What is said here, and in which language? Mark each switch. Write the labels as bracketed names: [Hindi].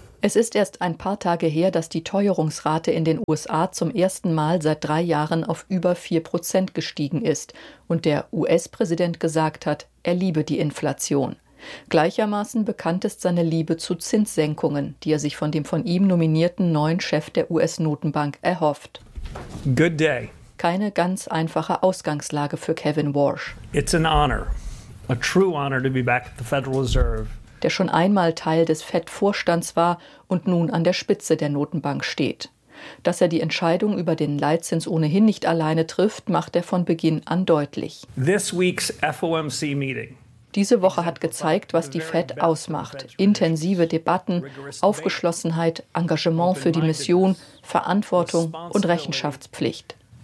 [German] Es ist erst ein paar Tage her, dass die Teuerungsrate in den USA zum ersten Mal seit 3 Jahren auf über 4% gestiegen ist und der US-Präsident gesagt hat, er liebe die Inflation. Gleichermaßen bekannt ist seine Liebe zu Zinssenkungen, die er sich von dem von ihm nominierten neuen Chef der US-Notenbank erhofft. [English] Good day. [German] Keine ganz einfache Ausgangslage für Kevin Warsh. [English] It's an honor, a true honor to be back at the Federal Reserve. [German] Der schon einmal Teil des Fed-Vorstands war und nun an der Spitze der Notenbank steht. Dass er die Entscheidung über den Leitzins ohnehin nicht alleine trifft, macht er von Beginn an deutlich. [English] This week's FOMC meeting. [German] Diese Woche hat gezeigt, was die Fed ausmacht. Intensive Debatten, Aufgeschlossenheit, Engagement für die Mission, Verantwortung und Rechenschaftspflicht.